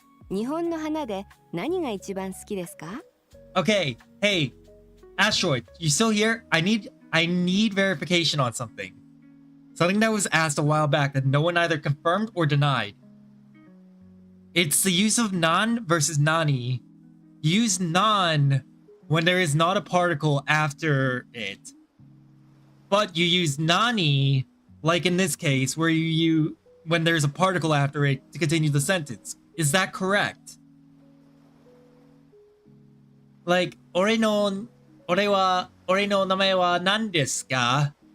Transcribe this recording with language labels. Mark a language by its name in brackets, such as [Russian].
[Japanese] 日本の花で何が一番好きですか？ [English] Okay, hey, Asteroid, you still here? I need verification on something. Something that was asked a while back that no one either confirmed or denied. It's the use of nan versus nani. Use nan when there is not a particle after it. But you use nani, like in this case, where when there's a particle after it to continue the sentence. Is that correct? [Japanese] Like, 俺の名前は何ですか?